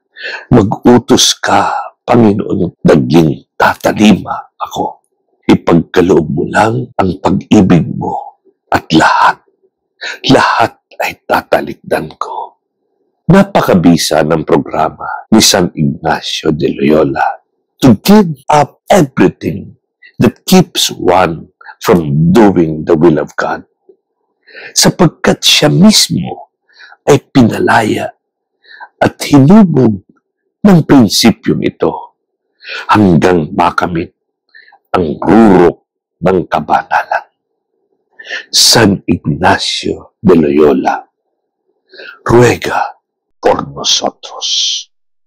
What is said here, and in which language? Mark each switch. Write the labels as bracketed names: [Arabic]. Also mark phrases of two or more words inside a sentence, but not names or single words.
[Filipino] Mag-utos ka, Panginoon, naging tatalima ako. Ipagkaloob mo lang ang pag-ibig mo at lahat ay tatalikdan ko. Napakabisa ng programa ni [English] San Ignacio de Loyola to give up everything that keeps one from doing the will of God, [Filipino] sapagkat siya mismo ay pinalaya at hinubog ng prinsipyong ito hanggang makamit ang rurok ng kabanalan. [Spanish] San Ignacio de Loyola, ruega por nosotros.